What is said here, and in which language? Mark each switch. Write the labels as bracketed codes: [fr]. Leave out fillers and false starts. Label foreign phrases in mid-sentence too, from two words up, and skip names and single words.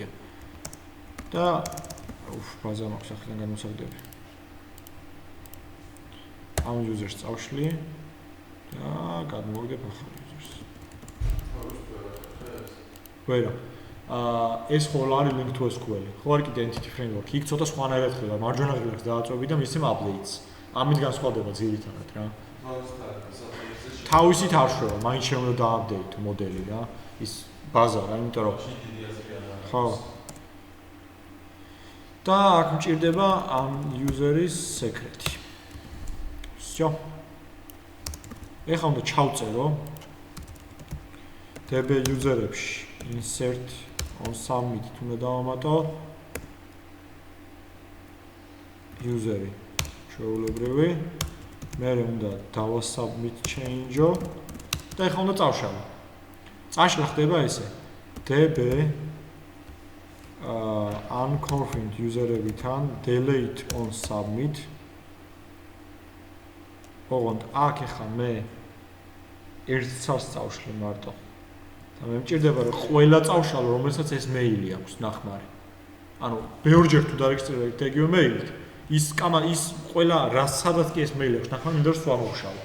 [ka] და ბაზა მაქვს ახლა გამოსაგდები. ამ user-ს წავშლი და გადმოვიდებ ახალ user-ს. ვერა. ეს ხოლ არის [en] link to SQL. [ka] ხო არის კიდე [en] entity framework. [ka] იქ ცოტა სხვანაირად ხდება. მარჯვენა ღილაკს დააწვევი და მისცემ updates. ამით განსხვავდება ძირითადად რა. თავისით არ შვება, მაინც შემიძლია დააპდეიტო მოდელი რა. ის ბაზა რა, იმიტომ რომ ხო. და აქ მჭირდება ამ user-ის secret-ი. всё. ეხლა უნდა ჩავწერო DB user-ებში [en] insert on submit [ka] უნდა დავამატო user-ი ჩვეულებრივი მე უნდა დავასubmit change-ო და ეხლა უნდა წავშალო. წაშლა ხდება ესე DB unconfirmed user-ებთან [en] delete on submit [ka] ოღონდ აქ ეხლა მე ერთ ცალს წავშლი მარტო და მე მჭირდება რომ ყველა წავშალო რომელსაც ეს მეილი აქვს ნახმარი ანუ ბევრჯერ თუ დარეგისტრირებთ ეგივე მეილით ის ყველა რას სადაც კი ეს მეილი აქვს ნახმარი მინდა რომ სვა მოვშალო